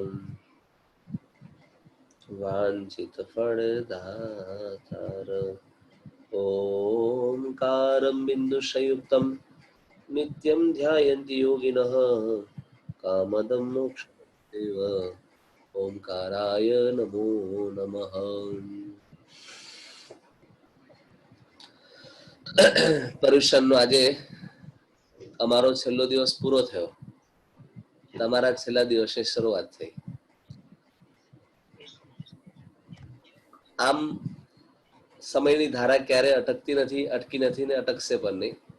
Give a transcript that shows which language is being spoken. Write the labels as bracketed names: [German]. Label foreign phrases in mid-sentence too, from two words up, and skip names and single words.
[Sanskrit] वांछित फलदातार ओंकारं बिंदुशयुक्तं नित्यं ध्यायन्ति योगिनः कामदं मोक्षदेव ओंकाराय नमो नमः। [Gujarati] पर्युषणનો આજે અમારો છેલ્લો દિવસ પૂરો થયો, તમારા છેલ્લા દિવસે શરૂઆત થઈ. આમ સમયની ધારા ક્યારે અટકતી નથી, અટકી નથી ને અટકશે પણ નહીં.